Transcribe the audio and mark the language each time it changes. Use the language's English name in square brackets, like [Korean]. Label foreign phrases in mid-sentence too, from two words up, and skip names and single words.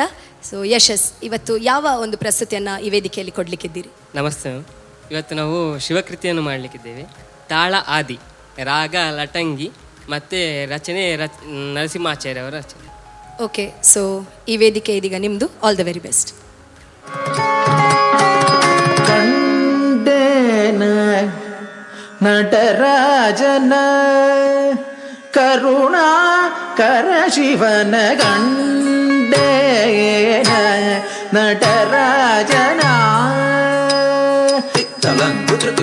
[Kannada] ಸೊ ಯಶಸ್, ಇವತ್ತು ಯಾವ ಒಂದು ಪ್ರಸ್ತುತಿಯನ್ನು ಈ ವೇದಿಕೆಯಲ್ಲಿ ಕೊಡಲಿಕ್ಕಿದ್ದೀರಿ? ನಮಸ್ತೆ. ಇವತ್ತು ನಾವು ಶಿವಕೃತಿಯನ್ನು ಮಾಡಲಿಕ್ಕಿದ್ದೇವೆ. ತಾಳ ಆದಿ, ರಾಗ ಲಟಂಗಿ ಮತ್ತು ರಚನೆ ನರಸಿಂಹಾಚಾರ್ಯ ಅವರ ರಚನೆ. ಓಕೆ, ಸೊ ಈ ವೇದಿಕೆ ಇದೀಗ ನಿಮ್ಮದು. [English] All the very best. [Kannada] ಕಂಡೇನ ನಟರಾಜನ ಕರುಣಾಕರ ಶಿವನ ಗಂಡೇನ ನಟರಾಜನ ತಲಂಗು ಚತು